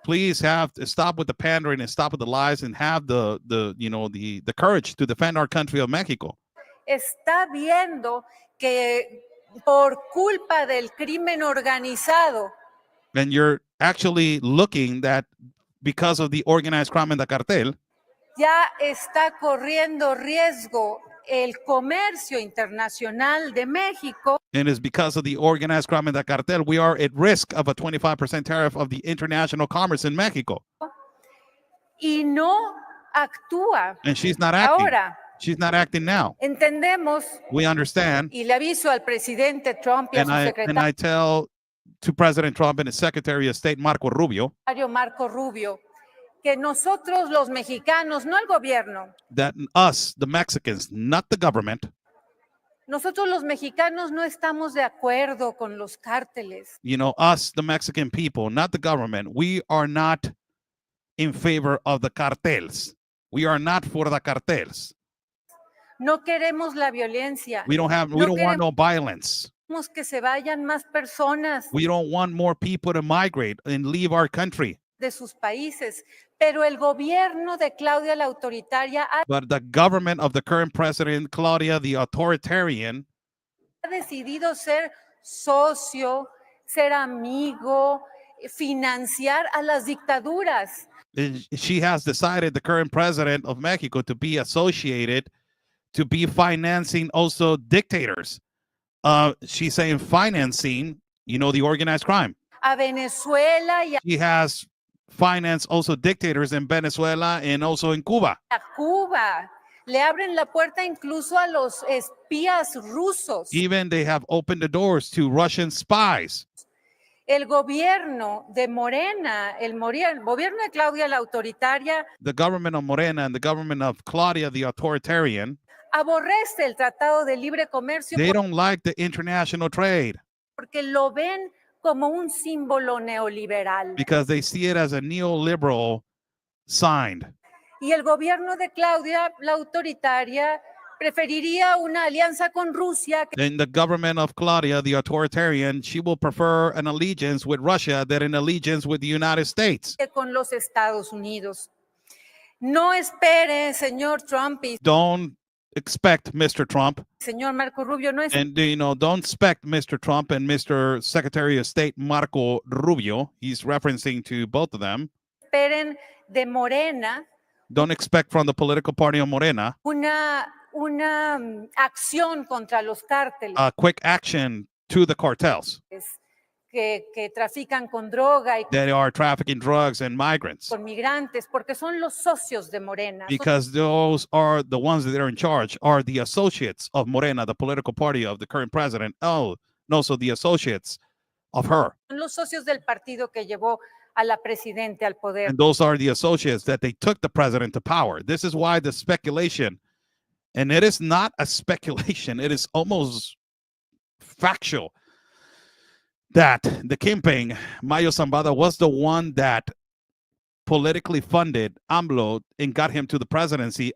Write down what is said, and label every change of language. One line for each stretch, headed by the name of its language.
English: Please stop with the pandering and stop with the lies and have the courage to defend our country of Mexico.
Spanish: Está viendo que por culpa del crimen organizado.
English: And you're actually looking that because of the organized crime and the cartel.
Spanish: Ya está corriendo riesgo el comercio internacional de México
English: And it's because of the organized crime and the cartel, we are at risk of a 25% tariff of the international commerce in Mexico.
Spanish: y no actúa.
English: And she's not acting.
Spanish: Ahora,
English: She's not acting now.
Spanish: entendemos,
English: We understand.
Spanish: y le aviso al presidente Trump y a
English: And
Spanish: su
English: I
Spanish: secretario
English: tell to President Trump and his Secretary of State, Marco Rubio,
Spanish: Marco Rubio, que nosotros los mexicanos, no el gobierno,
English: that us, the Mexicans, not the government,
Spanish: nosotros los mexicanos no estamos de acuerdo con los cárteles.
English: you know, us, the Mexican people, not the government, we are not in favor of the cartels. We are not for the cartels.
Spanish: No queremos la violencia.
English: We don't want no violence.
Spanish: Queremos que se vayan más personas
English: We don't want more people to migrate and leave our country.
Spanish: de sus países. Pero el gobierno de Claudia la autoritaria ha
English: But the government of the current president, Claudia, the authoritarian,
Spanish: decidido ser socio, ser amigo, financiar a las dictaduras.
English: she has decided, the current president of Mexico, to be associated, to be financing also dictators. She's saying financing, you know, the organized crime.
Spanish: A Venezuela y
English: She has financed also dictators in Venezuela and also in Cuba.
Spanish: a Cuba. Le abren la puerta incluso a los espías rusos.
English: Even they have opened the doors to Russian spies.
Spanish: El gobierno de Morena, el gobierno de Claudia la autoritaria,
English: The government of Morena and the government of Claudia, the authoritarian,
Spanish: aborrece el Tratado de Libre Comercio
English: they don't like the international trade
Spanish: porque lo ven como un símbolo neoliberal.
English: because they see it as a neoliberal sign.
Spanish: Y el gobierno de Claudia la autoritaria preferiría una alianza con Rusia
English: In the government of Claudia, the authoritarian, she will prefer an allegiance with Russia than an allegiance with the United States.
Spanish: que con los Estados Unidos. No espere, señor Trump y
English: Don't expect, Mr. Trump,
Spanish: señor Marco Rubio, no
English: and you know, don't expect Mr. Trump and Mr. Secretary of State Marco Rubio. He's referencing to both of them.
Spanish: esperen de Morena
English: Don't expect from the political party of Morena
Spanish: una acción contra los cárteles
English: a quick action to the cartels
Spanish: que trafican con droga y
English: that are trafficking drugs and migrants,
Spanish: con migrantes, porque son los socios de Morena.
English: because those are the ones that are in charge, are the associates of Morena, the political party of the current president. Oh, no, so the associates of her.
Spanish: Son los socios del partido que llevó a la presidente al poder.
English: And those are the associates that they took the president to power. This is why the speculation, and it is not a speculation, it is almost factual, that the campaign, Mayo Zambada, was the one that politically funded AMLO and got him to the presidency.